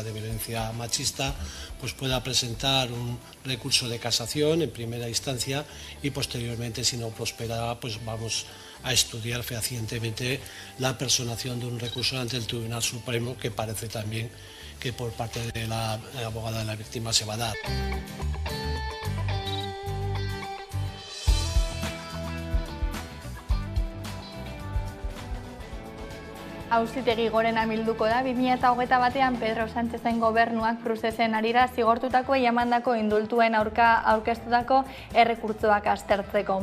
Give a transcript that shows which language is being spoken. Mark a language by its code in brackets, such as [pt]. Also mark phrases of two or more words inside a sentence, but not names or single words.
[es] de violencia machista, pues pueda presentar un recurso de casación en primera instancia y posteriormente, si no prospera, pues vamos a estudiar fehacientemente la personación de un recurso ante el Tribunal Supremo, que parece también que por parte de la abogada de la víctima se va a dar. [eu] Auzitegi gorena bilduko da 2021 Pedro Sánchezen gobernuak prozesen arira zigortutako emandako indultuen aurka aurkeztutako errekurtsoak aztertzeko.